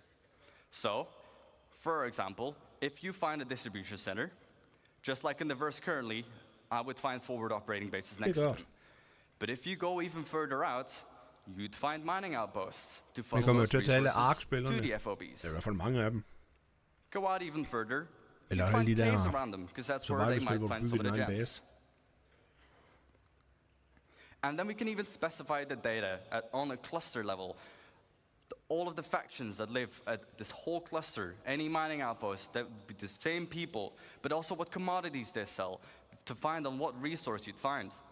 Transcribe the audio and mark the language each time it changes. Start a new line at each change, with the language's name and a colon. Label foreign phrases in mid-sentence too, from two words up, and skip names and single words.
English: So, for example, if you find a distribution center, just like in the verse currently, I would find forward operating bases next to them. But if you go even further out, you'd find mining outposts to funnel those resources to the FOBs.
Danish: Der er i hvert fald mange af dem.
English: Go out even further,
Danish: Eller
English: you'd find
Danish: alle de
English: caves
Danish: der
English: around them, because that's where they might find some of the gems. base. And then we can even specify the data on a cluster level. All of the factions that live at this whole cluster, any mining outpost, that would be the same people, but also what commodities they sell, to find on what resource you'd find.